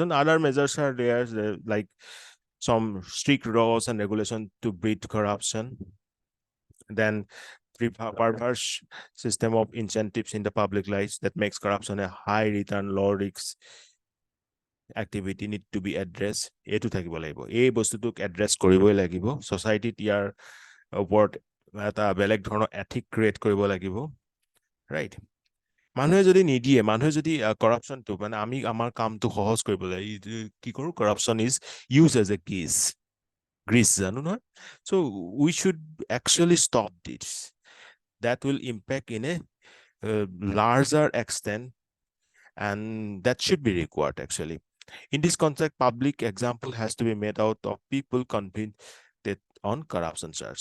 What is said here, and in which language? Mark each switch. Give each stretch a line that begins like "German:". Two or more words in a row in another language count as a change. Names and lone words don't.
English: Other measures are there, like some strict laws and regulations to beat corruption. Then perverse system of incentives in the public lives that makes corruption a high return, low risk activity need to be addressed.
Assamese: এটো থাকিব লাগিব, এই বস্তুটোক এড্ৰেছ কৰিবই লাগিব। সোসাইটিত ইয়াৰ ওপৰত এটা বেলেগ ধৰণৰ
English: ethic create
Assamese: কৰিব লাগিব, ৰাইট? মানুহে যদি নিদিয়ে, মানুহে যদি কৰাপশ্যনটো, মানে আমি আমাৰ কামটো সহজ কৰিবলৈ কি কৰোঁ,
English: corruption is use as a keys,
Assamese: Greece জানো নহয়?
English: So we should actually stop this. That will impact in a larger extent, and that should be required actually. In this context, public example has to be made out of people convicted on corruption charge.